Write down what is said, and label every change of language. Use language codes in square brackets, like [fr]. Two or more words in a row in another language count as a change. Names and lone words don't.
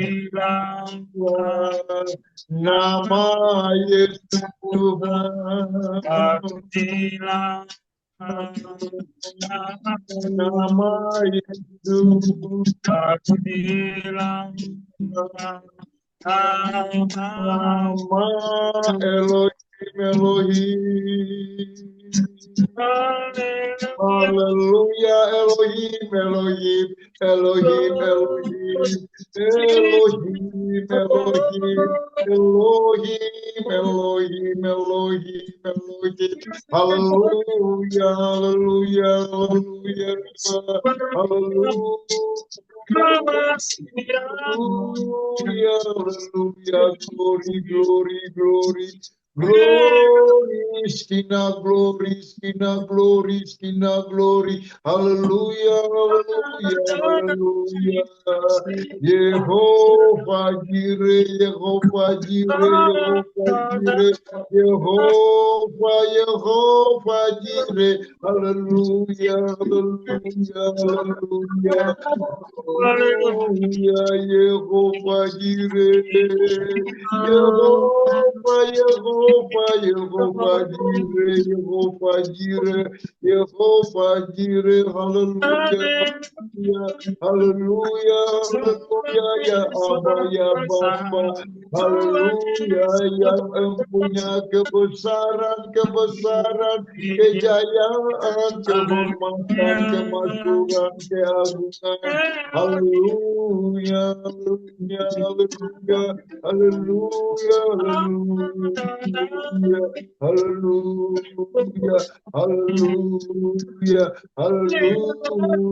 [id] Nama Yesus Tuhan, nama Yesus, nama Elohim, Elohim. Haleluya, Elohim, Elohim, Elohim, Elohim, Elohim, Elohim, Elohim, Elohim, Elohim, Elohim. Haleluya, haleluya, haleluya, haleluya, haleluya, [en] glory, glory, glory. Glory, Skina, glory, Skina, glory, Skina, glory. Hallelujah, hallelujah, hallelujah. Jehovah Jireh, Jehovah Jireh, Jehovah Jireh, Jehovah, Jehovah Jireh. Hallelujah, hallelujah, hallelujah. Hallelujah, Jehovah Jireh. [id] Jehovah, Jehovah, Jehovah Jireh, Jehovah Jireh, Jehovah Jireh, haleluya, haleluya, haleluya, ya Abba, ya Bapa, haleluya, yang mempunyai kebesaran, kejayaan, kehormatan, kemakmuran, keagungan, haleluya, haleluya, haleluya, haleluya, haleluya, haleluya, haleluya,